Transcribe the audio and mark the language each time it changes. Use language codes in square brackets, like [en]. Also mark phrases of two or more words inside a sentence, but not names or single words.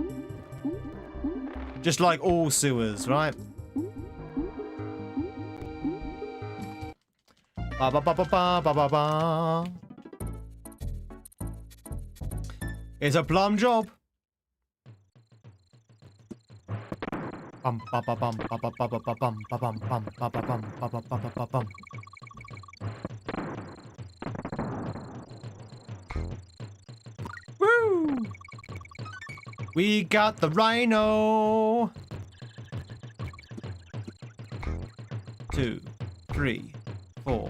[en] Just like all sewers, right? Ba ba ba ba ba ba ba ba. It's a plum job. Bum ba ba bum ba ba ba ba ba bum ba bum bum ba ba bum ba ba ba ba ba bum. Woo! We got the rhino. 2, 3, 4.